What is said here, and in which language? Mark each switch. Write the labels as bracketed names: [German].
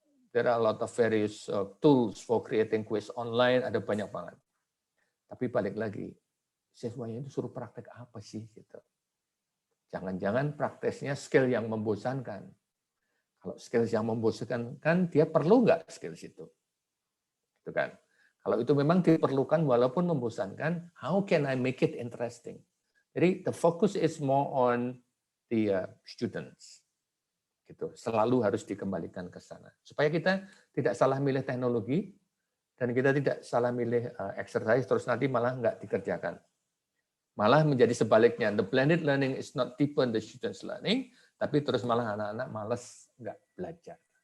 [English] There are a lot of various tools for creating quiz online, [Indonesian] ada banyak banget. Tapi balik lagi, siswanya itu suruh praktek apa sih gitu. Jangan-jangan prakteknya skill yang membosankan. Kalau skill yang membosankan kan dia perlu nggak skill itu? Itu kan. Kalau itu memang diperlukan walaupun membosankan, [English] how can I make it interesting? Jadi the focus is more on the students. [Indonesian] Gitu. Selalu harus dikembalikan ke sana. Supaya kita tidak salah milih teknologi dan kita tidak salah milih exercise terus nanti malah nggak dikerjakan. Malah menjadi sebaliknya. [English] The blended learning is not deepen the students' learning, [Indonesian] tapi terus malah anak-anak malas nggak belajar.